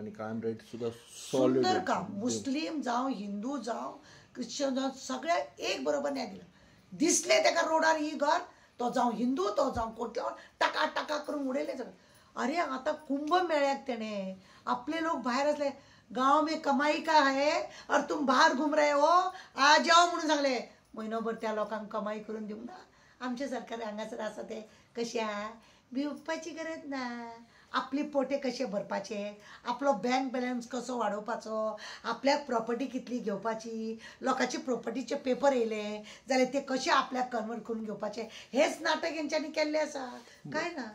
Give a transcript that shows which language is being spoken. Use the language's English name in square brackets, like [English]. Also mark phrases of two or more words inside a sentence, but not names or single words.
[Konkani] आनी क्रायम रेट सुद्दां सुंदर काम. मुस्लीम जावं हिंदू जावं क्रिश्चन जावं सगळ्याक एक बरोबर न्याय दिला. दिसले ताका रोडार ही घर, तो जावं हिंदू तो जावं कोटलो टाका टाका करून उडयले सगळें. अरे आतां कुंभ मेळ्याक तेणें आपले लोक भायर आसले, [Hindi] गांव में कमाई का है और तुम बाहर घूम रहे हो, आ जाओ [Konkani] म्हणून सांगले. म्हयनोभर त्या लोकांक कमाई करून दिवंक ना. आमचे सरकार हांगासर आसा ते कशा भिवपाची गरज ना, आपली पोटे कशे भरपाचे, आपलो [English] bank balance [Konkani] कसो वाडोवपाचो, आपल्याक प्रॉपर्टी कितली घेवपाची, लोकांची प्रॉपर्टीचे पेपर येयले जाल्यार ते कशे आपल्याक कन्वर्ट करून घेवपाचे, हेच नाटक हेंच्यांनी केल्लें आसा, काय ना.